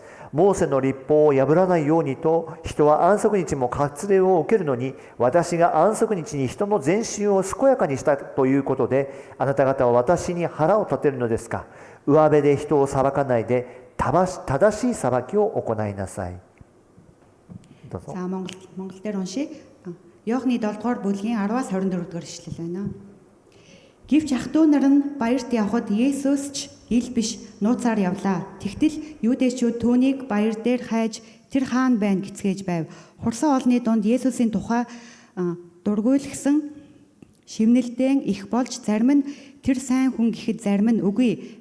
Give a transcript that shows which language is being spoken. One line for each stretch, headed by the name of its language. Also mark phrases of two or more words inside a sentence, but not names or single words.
Japanese: モーセの律法を破らないようにと、人は安息日も割礼を受けるのに、私が安息日に人の全身を健やかにしたということで、あなた方は私に腹を立てるのですか。上辺で人を裁かないで、正しい裁きを行いなさい。どうぞ。
Mongolian: За Монгол дээр уншия. Йоохны 7-р бүлгийн 10-аас 24-р ишлэл байна. Гэвч ах トゥ нар нь баярт явхад Есүс ч ил биш нууцаар явлаа. Тэгтэл юудэчүүд түүнийг баяр дээр хайж тэр хаан байна гэцгээж байв. Хурсан олны дунд Есүсийн тухай дургуйлгсан шивнэлдэн их болж зарим нь тэр сайн хүн гэхэд зарим нь үгүй.